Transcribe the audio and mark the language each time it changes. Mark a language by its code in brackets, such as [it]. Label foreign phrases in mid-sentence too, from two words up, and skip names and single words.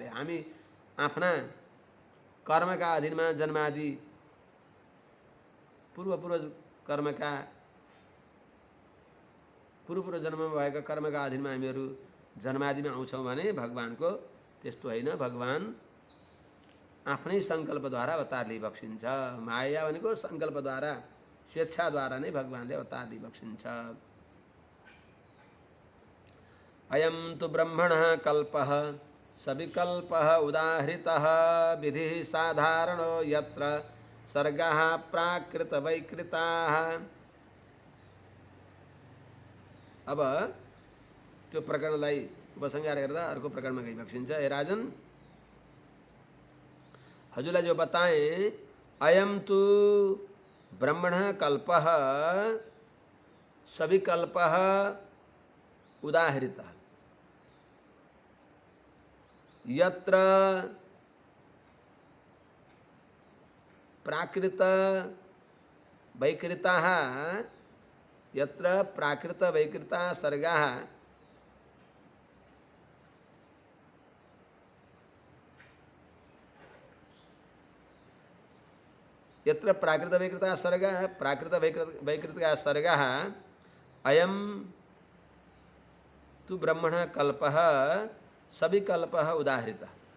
[ne] हामी आफ्ना कर्मका अधीनमा जन्मादि पूर्व जन्ममा भएका कर्मका अधीनमा हामीहरू जन्मादिमा आउँछौँ भने भगवानको त्यस्तो होइन। भगवान आफ्नै सङ्कल्पद्वारा अवतार लिइबक्सिन्छ। माया भनेको सङ्कल्पद्वारा, स्वेच्छाद्वारा नै भगवानले अवतार लिइबक्सिन्छ। [sa] अयं तु ब्रह्मणः कल्पः सविकल्पः उदाहृतः विधिः साधारणो यत्र सर्गाः प्राकृतवैकृताः। [ne] अब त्यो प्रकरणलाई उपसंहार गरेर अर्को प्रकरणमा गइबक्सिन्छ। हे राजन, हजुरलाई जो बताएँ, [sa] अयं तु ब्रह्मणः कल्पः सविकल्पः उदाहृतः यत्र प्राकृत वैकृताः, यत्र प्राकृत वैकृताः सर्गाः यत्र प्राकृत वैकृताः सर्गाः प्राकृत वैकृताः सर्गाः अयं तु ब्रह्मणः कल्पः सविकल्पः उदाहृतः।